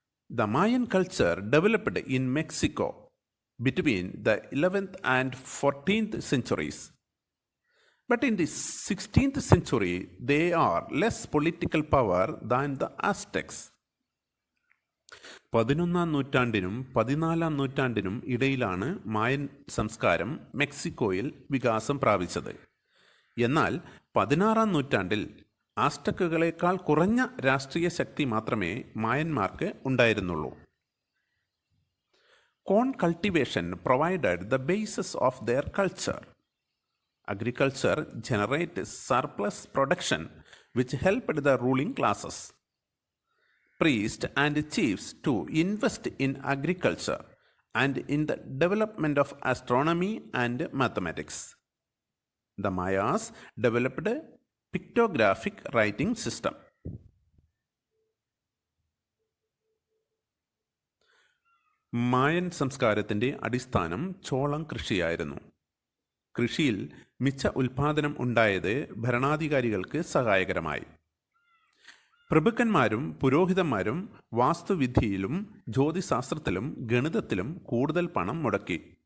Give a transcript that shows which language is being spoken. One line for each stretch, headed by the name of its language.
English: The Mayan culture developed in Mexico between the 11th and 14th centuries. But in the 16th century, they are less political power than the Aztecs.
Malayalam: 11-ാം നൂറ്റാണ്ടിനും 14-ാം നൂറ്റാണ്ടിനും ഇടയിലാണ് മായൻ സംസ്കാരം മെക്സിക്കോയിൽ വികാസം പ്രാപിച്ചത്. എന്നാൽ 16-ാം നൂറ്റാണ്ടിൽ ആസ്റ്റക്കുകളേക്കാൾ കുറഞ്ഞ രാഷ്ട്രീയ ശക്തി മാത്രമേ മായന്മാർക്ക് ഉണ്ടായിരുന്നുള്ളൂ.
English: Corn cultivation provided the basis of their culture. Agriculture generated surplus production which helped the ruling classes. Priests and chiefs to invest in agriculture and in the development of astronomy and mathematics. The Mayas developed a pictographic writing system.
Malayalam: മായൻ സംസ്കാരത്തിൻ്റെ അടിസ്ഥാനം ചോളം കൃഷിയായിരുന്നു. കൃഷിയിൽ മിച്ച ഉൽപാദനം ഉണ്ടായത് ഭരണാധികാരികൾക്ക് സഹായകരമായി. പ്രഭുക്കന്മാരും പുരോഹിതന്മാരും വാസ്തുവിദ്യയിലും ജ്യോതിശാസ്ത്രത്തിലും ഗണിതത്തിലും കൂടുതൽ പണം മുടക്കി.